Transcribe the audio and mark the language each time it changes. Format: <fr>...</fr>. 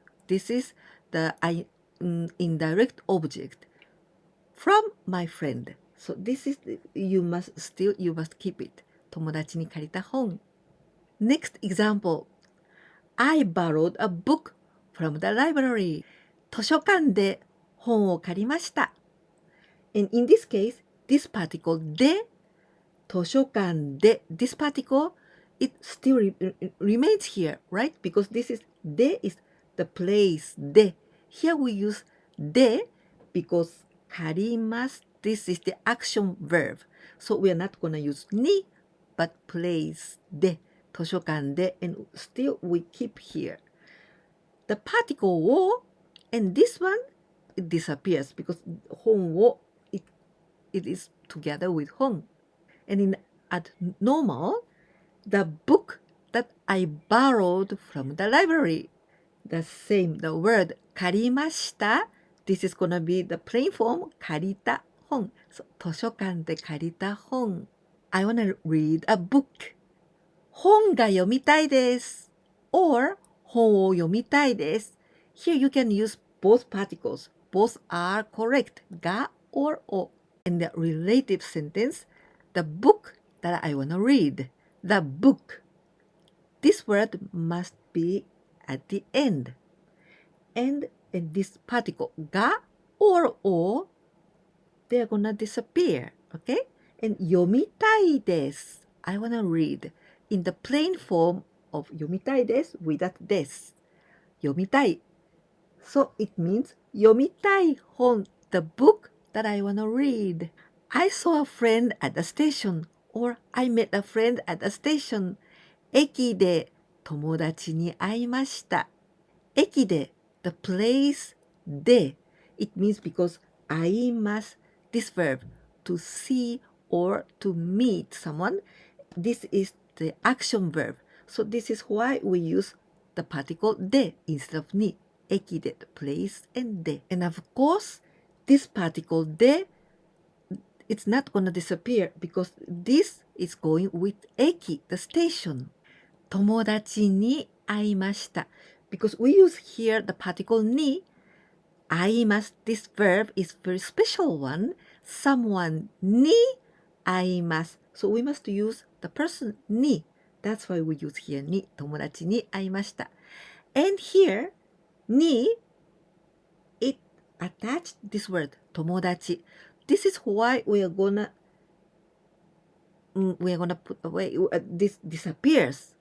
<en>This is the indirect object from my friend. So this is you must keep it.</en> <ja>友達に借りた本.</ja> <en>Next example. I borrowed a book from the library.</en> <ja>図書館で本を借りました.</ja> <en>And in this case, this particle で図書館で this particle it still remains here, right? Because this is で is the place で here we use で because 借ります this is the action verb. So we are not going to use に but place で図書館で and still we keep here. the particle wo, and this one, it disappears because hon wo, it is together with hon. And at normal, the book that I borrowed from the library, the same, the word 借りました, this is gonna be the plain form</en> <ja>借りた本. So 図書館で借りた本.</ja> <en>I wanna read a book.</en> <ja>本が読みたいです or 本を読みたいです.</ja> <en>Here you can use both particles. Both are correct. が or を.In the relative sentence, the book that I wanna read. The book. This word must be at the end. And in this particle, が or を, they're gonna disappear. Okay? And</en> <ja>読みたいです.</ja> <en>I wanna read. In the plain form of 読みたいです without です.</en> <ja>読みたい.</ja> <en>So it means</en> <ja>読みたい本,</ja> <en>the book that I wanna read. I saw a friend at the station, or I met a friend at the station.</en> <ja>駅で友達に会いました.</ja> <en>駅で the place で it means because 会います this verb to see or to meet someone, this is the action verb. So this is why we use the particle で instead of に. 駅で the place and で. And of course, this particle で it's not gonna disappear because this is going with 駅 the station.</en> <ja>友達に会いました.</ja> <en>Because we use here the particle に 会います this verb is very special one. Someone</en> <ja>に会います.</ja> <en>So we must use the person に. That's why we use here に.</en> <ja>友達に会いました.</ja> <en>And here に it attached this word 友達. This is why we are gonna put away this disappears.</en>